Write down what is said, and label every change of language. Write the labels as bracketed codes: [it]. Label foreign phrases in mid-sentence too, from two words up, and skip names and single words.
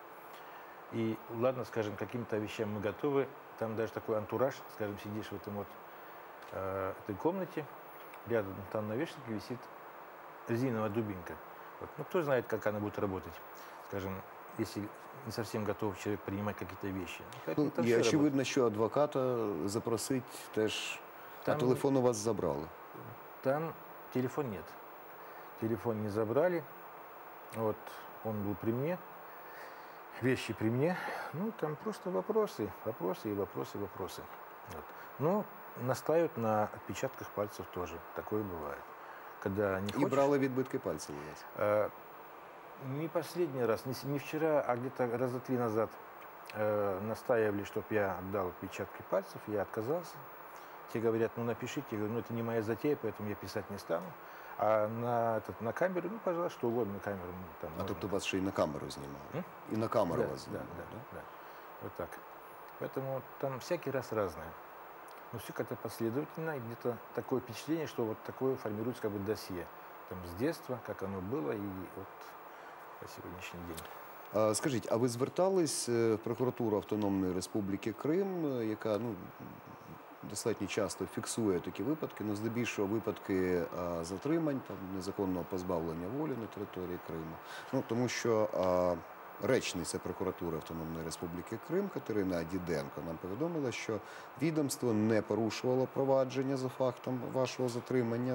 [ru] И ладно, скажем, каким-то вещам мы готовы, там даже такой антураж, скажем, сидишь в этом этой комнате, рядом там на вешалке висит резиновая дубинка. Вот. Ну, кто знает, как она будет работать, скажем, если не совсем готов человек принимать какие-то вещи. [uk] І очевидно, що адвоката запросить теж, а телефон у вас забрали. [ru] Там телефон нет. Телефон не забрали. Вот он был при мне. Вещи при мне. Ну, там просто вопросы. Вот. Ну, настаивают на отпечатках пальцев тоже. Такое бывает. Когда не хочешь... [uk] І брали відбитки пальців у вас? [ru] Не последний раз, не вчера, а где-то раза 3 назад настаивали, чтобы я отдал отпечатки пальцев. Я отказался. Те говорят, напишите. Я говорю, это не моя затея, поэтому я писать не стану. А на камеру, пожалуйста, что угодно на камеру. Там, [uk] тобто вас ще й на камеру знімали? І на камеру вас знімали, [ru] да? Вот так. Поэтому там всякий раз разное. Но все как-то последовательно, и где-то такое впечатление, что вот такое формируется как бы досье. Там с детства, как оно было, и вот [uk] по сьогоднішній день. Скажіть, а ви звертались в прокуратуру Автономної Республіки Крим, яка достатньо часто фіксує такі випадки, здебільшого випадки затримань, незаконного позбавлення волі на території Криму? Тому що речниця прокуратури Автономної Республіки Крим Катерина Діденко нам повідомила, що відомство не порушувало провадження за фактом вашого затримання.